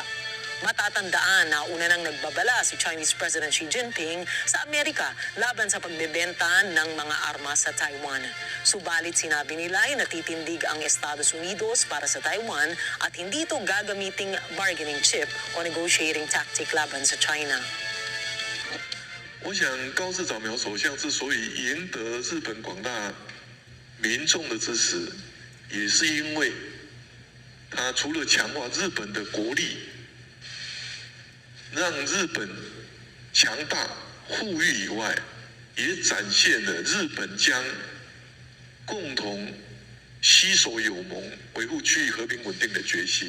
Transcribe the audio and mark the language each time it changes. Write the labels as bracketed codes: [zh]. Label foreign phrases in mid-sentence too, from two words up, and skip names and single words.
[tl] Matatandaan na una nang nagbabala si Chinese President Xi Jinping sa Amerika laban sa pagbebenta ng mga armas sa Taiwan. Subalit sinabi nila ay natitindig ang Estados Unidos para sa Taiwan at hindi ito gagamiting [en] bargaining chip [tl] o [en] negotiating tactic [tl] laban sa China. [zh] 我想高市早苗首相之所以赢得日本广大民众的支持，也是因为他除了强化日本的国力，让日本强大富裕以外，也展现了日本将共同携手友盟，维护区域和平稳定的决心。